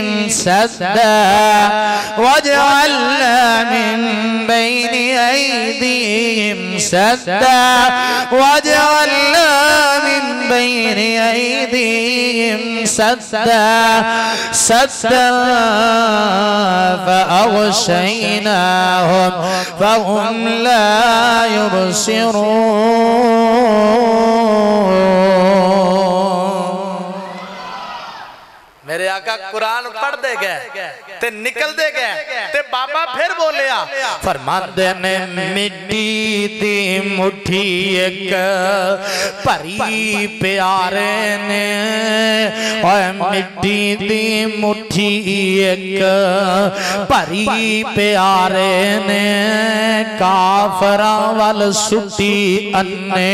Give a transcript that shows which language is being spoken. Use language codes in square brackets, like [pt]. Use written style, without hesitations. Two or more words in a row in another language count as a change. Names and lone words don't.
[ar] سدا وجعلنا من بين أيديهم سدا وجعلنا من بين أيديهم سدا فأغشيناهم فهم لا يبصرون. [pa] میرے آقا قرآن پڑھتے گئے تے نکلتے گئے تے بابا فیر بولیا فرماتے نے مٹی دی مٹھی ایک بھری پیارے نے اوئے مٹی دی مٹھی ایک بھری پیارے نے کافراں ول سٹی انھے